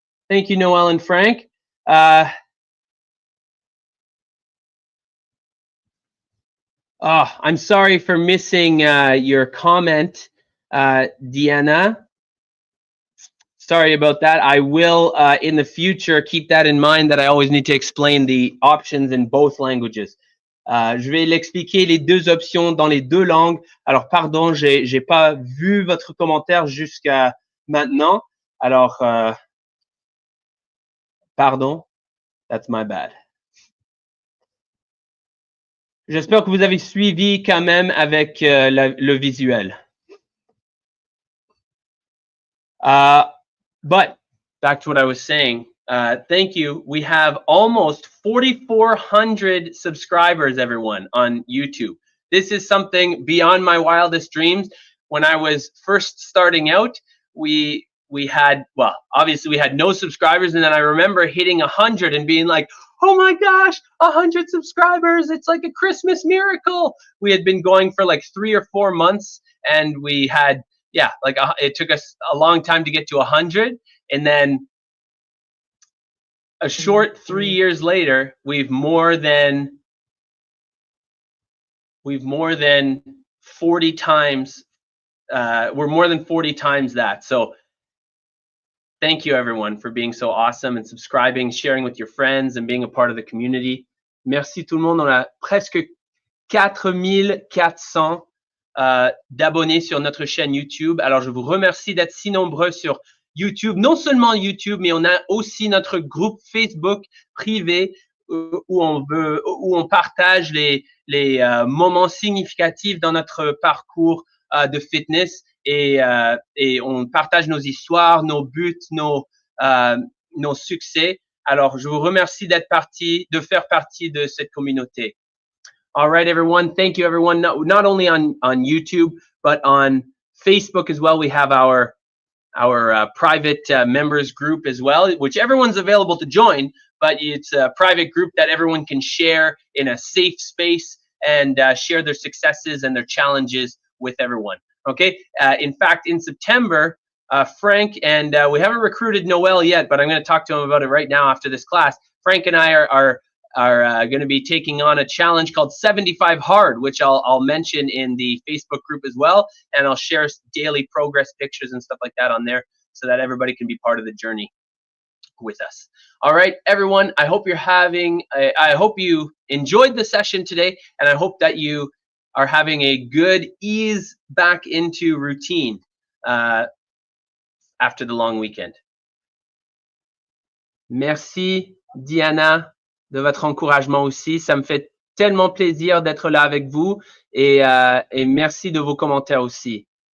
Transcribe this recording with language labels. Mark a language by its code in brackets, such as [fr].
[en] Thank you, Noel and Frank. I'm sorry for missing your comment, Diana. Sorry about that. I will, in the future, keep that in mind that I always need to explain the options in both languages. [fr] Je vais l'expliquer les deux options dans les deux langues. Alors, pardon, j'ai pas vu votre commentaire jusqu'à maintenant. Alors, pardon, [en] that's my bad. [fr] J'espère que vous avez suivi quand même avec le visuel. [en] But back to what I was saying. Thank you. We have almost 4,400 subscribers, everyone, on YouTube. This is something beyond my wildest dreams. When I was first starting out, we had, well, obviously we had no subscribers, and then I remember hitting 100 and being like, oh my gosh, 100 subscribers, it's like a Christmas miracle. We had been going for like 3 or 4 months, and we had, yeah, like it took us a long time to get to 100, and then a short 3 years later, we've more than we've more than 40 times, we're more than 40 times that. So thank you everyone for being so awesome and subscribing, sharing with your friends and being a part of the community. [fr] Merci tout le monde. On a presque 4400 d'abonnés sur notre chaîne YouTube. Alors, je vous remercie d'être si nombreux sur YouTube. Non seulement YouTube, mais on a aussi notre groupe Facebook privé où on partage les moments significatifs dans notre parcours de fitness et on partage nos histoires, nos buts, nos succès. Alors, je vous remercie de faire partie de cette communauté. [en] All right, everyone. Thank you, everyone. Not only on YouTube, but on Facebook as well. We have our private members group as well, which everyone's available to join, but it's a private group that everyone can share in a safe space and share their successes and their challenges with everyone. Okay. In fact, in September, Frank and we haven't recruited Noel yet, but I'm going to talk to him about it right now after this class. Frank and I are going to be taking on a challenge called 75 Hard, which I'll mention in the Facebook group as well. And I'll share daily progress pictures and stuff like that on there so that everybody can be part of the journey with us. All right, everyone, I hope I hope you enjoyed the session today, and I hope that you are having a good ease back into routine after the long weekend. [fr] Merci, Diana, de votre encouragement aussi. Ça me fait tellement plaisir d'être là avec vous et merci de vos commentaires aussi.